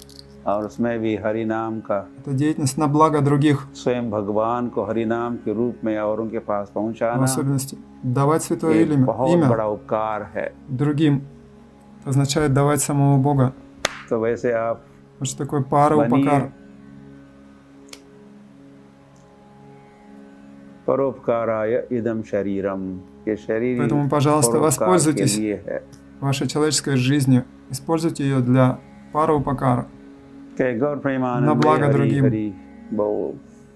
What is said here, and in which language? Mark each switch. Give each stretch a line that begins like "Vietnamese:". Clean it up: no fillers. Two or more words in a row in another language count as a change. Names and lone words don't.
Russian: Это деятельность на благо других. В особенности давать Святое Имя другим. Это означает давать самого Бога. Вот что такое пара упакар.
Sanskrit: परोपकाराय इदं शरीरम्.
Russian: Поэтому, пожалуйста, воспользуйтесь вашей человеческой жизнью, используйте ее для параупакара, на благо другим.